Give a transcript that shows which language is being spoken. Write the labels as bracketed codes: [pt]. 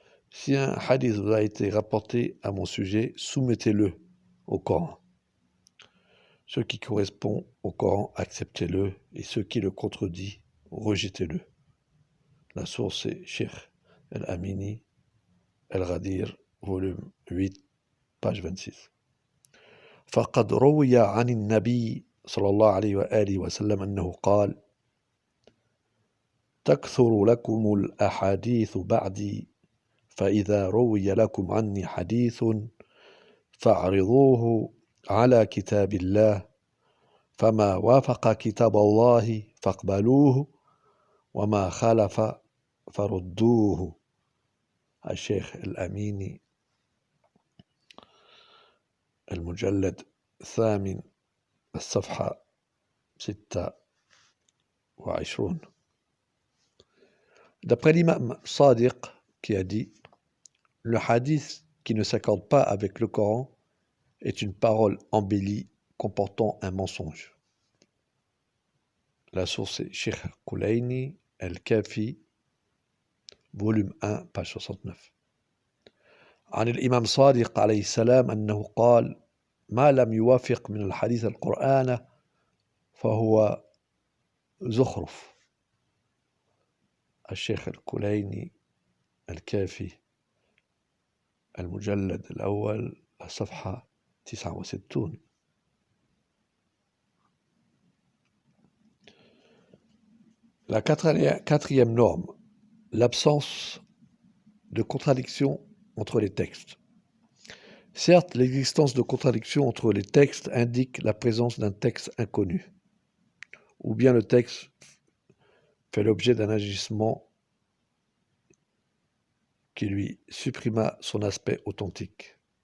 [fr] Si un hadith vous a été rapporté à mon sujet, soumettez-le au Coran. Ce qui correspond au Coran, acceptez-le, et ce qui le contredit, rejetez-le. » La source est Cheikh Al-Amini, Al-Ghadir, volume 8, page 26. [ar] فقد روي عن النبي صلى الله عليه وآله وسلم أنه قال: تكثر لكم الأحاديث بعدي، فإذا روي لكم عني حديث فاعرضوه على كتاب الله، فما وافق كتاب الله فاقبلوه، وما خالف فردوه. الشيخ الأميني، المجلد الثامن، الصفحة 26. [fr] D'après l'imam Sadiq qui a dit « Le hadith qui ne s'accorde pas avec le Coran est une parole embellie comportant un mensonge. » La source est Cheikh Kulayni, Al-Kafi, volume 1, page 69. [ar] عن الإمام صادق عليه السلام أنه قال: ما لم يوافق من الحديث القرآن فهو زخرف. الشيخ الكليني، الكافي، المجلد الأول، الصفحة 69. [fr] La quatrième norme, l'absence de contradiction entre les textes. Certes, l'existence de contradiction entre les textes indique la présence d'un texte inconnu, ou bien le texte fait l'objet d'un agissement qui lui supprima son aspect authentique.